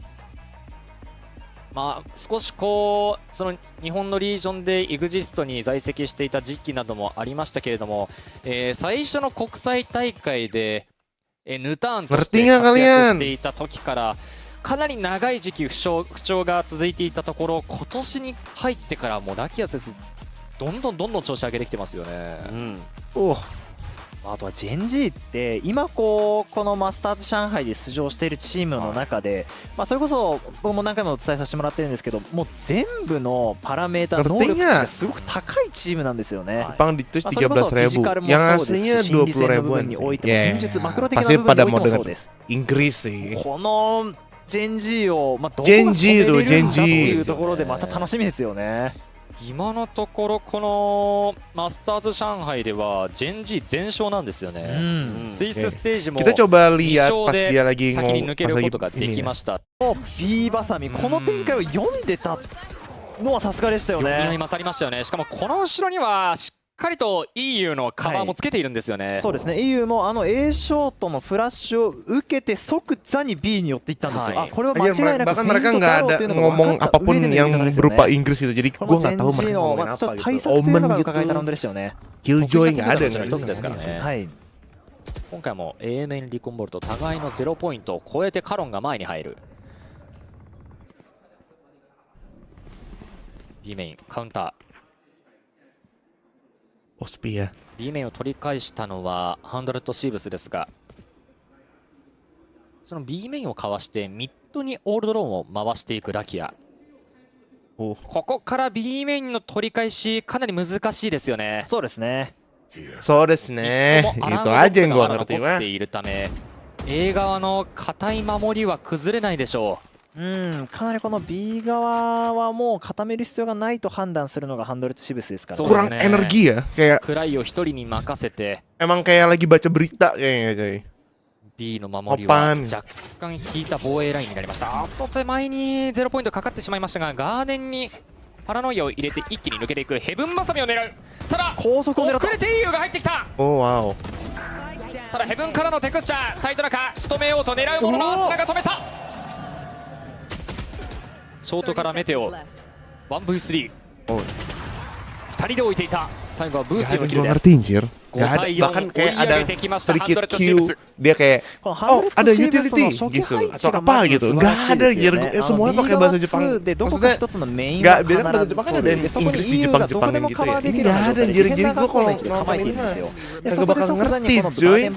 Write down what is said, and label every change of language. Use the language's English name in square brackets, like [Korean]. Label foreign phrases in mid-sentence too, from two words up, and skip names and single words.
[Japanese] まあ少しこうその日本のリージョンでイグジストに在籍していた時期などもありましたけれども、最初の国際大会でヌターンとして活躍していた時からかなり長い時期不調が続いていたところ、今年に入ってからもうラキア選手どんどん調子上げてきてますよね。あとはジェンジーって今このマスターズ上海で出場しているチームの中で、それこそ僕も何回もお伝えさせてもらってるんですけど、もう全部のパラメーター能力値がすごく高いチームなんですよね。 [Indonesian] Jepang ditus 13.000, yang aslinya 20.000-an. Pasti pada mau dengar Inggris sih. [Japanese] このジェンジーをどこが止めれるんだというところでまた楽しみですよね。今のところこのマスターズ上海ではジェンジー全勝なんですよね。スイスステージも2勝で先に抜けることができました。 B バサミ、この展開を読んでたのはさすがでしたよね。読み勝りましたよね。しかもこの後ろにはしっかりと EU のカバーもつけているんですよね。そうですね、 EU もA ショートのフラッシュを受けて即座に B に寄っていったんですよ。これは間違いなく [Indonesian] bahkan mereka nggak ada ngomong apapun yang berupa Inggris itu, jadi gue nggak tahu mereka ngomongin apa gitu. Omen gitu, Killjoy nggak ada kan. [Japanese] 今回も A 面リコンボルト互いの0ポイントを超えてカロンが前に入る。 B メインカウンター。スピア。 B メインを取り返したのはハンドレッドシーブスですが、その B メインをかわしてミッドにオールドローンを回していくラキア。ここから B メインの取り返しかなり難しいですよね。そうですね。そうですね。 [Indonesian] Itu aja yang gua ngerti mah. [Japanese] っているため、A 側の堅い守りは崩れないでしょう。かなりこの B 側はもう固める必要がないと判断するのがハンドレッドシブスですからね。 [Indonesian] Kurang energi ya, kayak [Japanese] クライを一人に任せて [Indonesian] emang kayak lagi baca berita kayaknya coy. [Japanese] B の守りは若干引いた防衛ラインになりました。あと手前に0ポイントかかってしまいましたが、ガーデンにパラノイアを入れて一気に抜けていく。ヘブンバサミを狙う。ただ高速を狙った。遅れて EU が入ってきた。ただヘブンからのテクスチャー、サイド中仕留めようと狙うもののアスナが止めた。ショートからメテオ 1v3 2人で置いていた。最後はブースティンのキルです。 [Indonesian] Gak ada, bahkan kayak ada sedikit Q, dia kayak oh ada utility gitu atau apa gitu, nggak ada ya, semuanya pakai bahasa Jepang. Maksudnya nggak, biasanya bahasa Jepang kan ada Inggris di Jepang-Jepangan gitu ya. Ini nggak ada, jadi gue kalau nonton ini mah nggak bakal ngerti cuy.